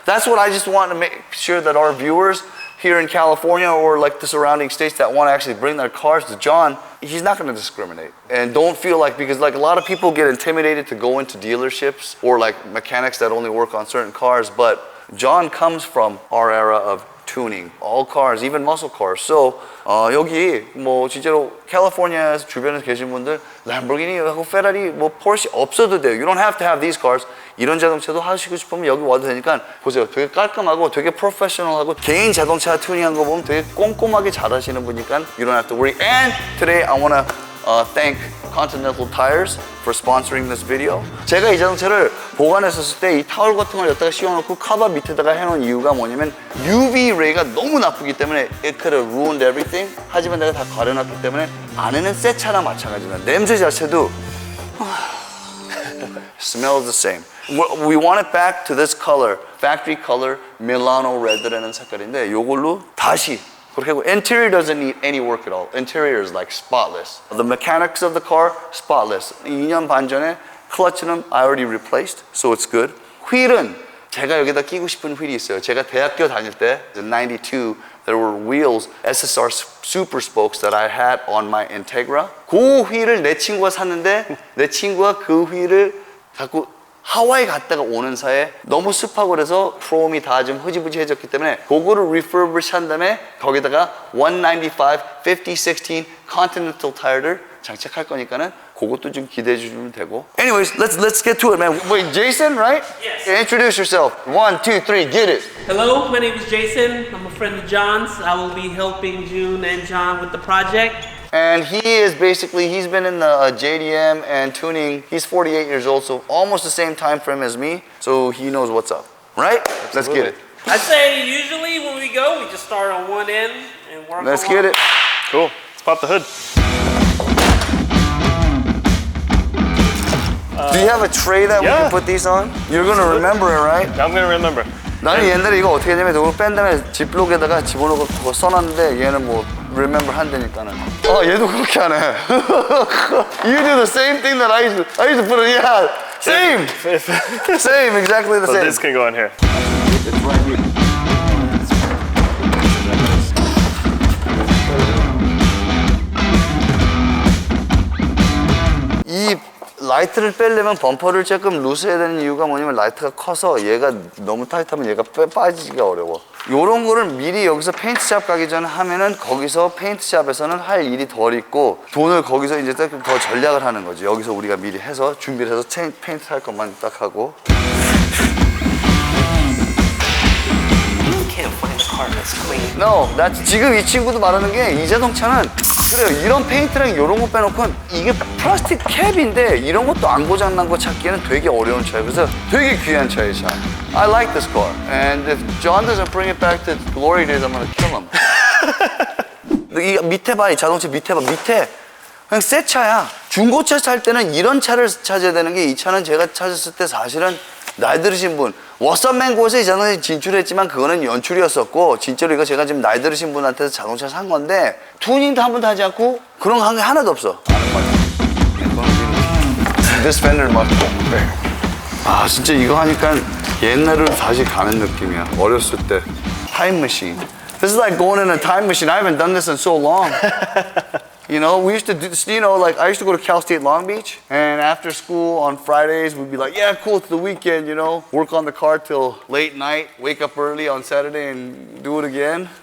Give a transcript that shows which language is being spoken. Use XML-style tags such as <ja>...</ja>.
<en>That's what I just want to make sure that our viewers here in California or like the surrounding states that want to actually bring their cars to John, he's not going to discriminate. And don't feel like, because like a lot of people get intimidated to go into dealerships or like mechanics that only work on certain cars, but John comes from our era of tuning, all cars, even muscle cars.</en> <ko>So 여기 뭐 진짜로 캘리포니아 주변에 계신 분들 램보르기니하고 페라리, 뭐 포르쉐 없어도 돼요.</ko> <en>You don't have to have these cars.</en> <ko>이런 자동차도 하시고 싶으면 여기 와도 되니까 보세요. 되게 깔끔하고 되게 프로페셔널하고 개인 자동차 튜닝한 거 보면 되게 꼼꼼하게 잘하시는 분이니까</ko> <en>you don't have to worry. And today I want to thank Continental Tires for sponsoring this video.</en> <ko>제가 이 자동차를 보관했었을 때 이 타월 같은 걸 여기다가 씌워놓고 카바 밑에다가 해놓은 이유가 뭐냐면 UV 레이가 너무 나쁘기 때문에</ko> <en>it could have ruined everything.</en> <ko>하지만 내가 다 가려놨기 때문에 안에는 새 차랑 마찬가지입니다. 냄새 자체도</ko> <en>smells the same. We want it back to this color, factory color, Milano Red라는</en> <ko>색깔인데 요걸로 다시 그렇게 하고</ko> <en>interior doesn't need any work at all. Interior is like spotless. The mechanics of the car, spotless.</en> <ko>2년 반 전에 클러치는</ko> <en>I already replaced, so it's good.</en> <ko>휠은 제가 여기다 끼고 싶은 휠이 있어요. 제가 대학교 다닐 때,</ko> <en>in 92, there were wheels, SSR super spokes that I had on my Integra.</en> <ko>그 휠을 내 친구가 샀는데 내 친구가 그 휠을 자꾸 하와이 갔다가 오는 사이에 너무 습하고 그래서 프롬이 다 좀 흐지부지해졌기 때문에 그거를 refurbish 한 다음에 거기다가 195 5016 Continental Tire를 장착할 거니까는 그것도 좀 기대해 주시면 되고.</ko> <en>Anyways, let's get to it, man. Wait, Jason, right? Yes. Introduce yourself. 1, 2, 3, get it. Hello, my name is Jason. I'm a friend of John's. I will be helping June and John with the project. And he is basically, he's been in the JDM and tuning. He's 48 years old, so almost the same time frame as me. So he knows what's up, right? Let's get it. I say usually when we go, we just start on one end and work Let's along. get it. Cool. Let's pop the hood. Do you have a tray that we yeah. can put these on? You're gonna remember it, right? I'm gonna remember.</en> <ko>나는 옛날에 이거 어떻게 했냐면 이거 뺀 다음에 지플록에다가 집어넣고 그거 써놨는데 얘는 뭐 remember 한다니까는. 얘도 그렇게 하네.</ko> <en>You do the same thing that I used to put it. Yeah, same, same, exactly the So same. this can go in here. It's right here.</en> <ko>이 라이트를 빼려면 범퍼를 조금 루스해야 되는 이유가 뭐냐면 라이트가 커서 얘가 너무 타이트하면 얘가 빠지기가 어려워. 요런 거를 미리 여기서 페인트샵 가기 전에 하면은 거기서 페인트샵에서는 할 일이 덜 있고 돈을 거기서 이제 더 전략을 하는 거지. 여기서 우리가 미리 해서 준비를 해서 페인트 할 것만 딱 하고.</ko> <en>Can't find a car that's clean.</en> <ko>No, 지금 이 친구도 말하는 게 이 자동차는 그래요. 이런 페인트랑 이런 거 빼놓고 이게 플라스틱 캡인데 이런 것도 안 고장난 거 찾기에는 되게 어려운 차예요. 그래서 되게 귀한 차예요, 차.</ko> <en>I like this car. And if John doesn't bring it back to glory days, I'm gonna kill him.</en> <ko>이 밑에 봐, 이 자동차 밑에 봐, 밑에. 그냥 새 차야. 중고차 살 때는 이런 차를 찾아야 되는 게 이 차는 제가 찾았을 때 사실은 나이 들으신 분 워썸맨고에서 이 자동차 진출했지만 그거는 연출이었었고 진짜로 이거 제가 지금 나이 들으신 분한테서 자동차 산 건데 투닝도 한 번도 하지 않고 그런 거 한 게 하나도 없어. This fender must be. 아 진짜 이거 하니까 옛날으로 다시 가는 느낌이야. 어렸을 때 타임 머신.</ko> <en>This is like going in a time machine. I haven't done this in so long. You know, we used to do, you know, like I used to go to Cal State Long Beach, and after school on Fridays, we'd be like, yeah, cool, it's the weekend, you know, work on the car till late night, wake up early on Saturday and do it again.</en>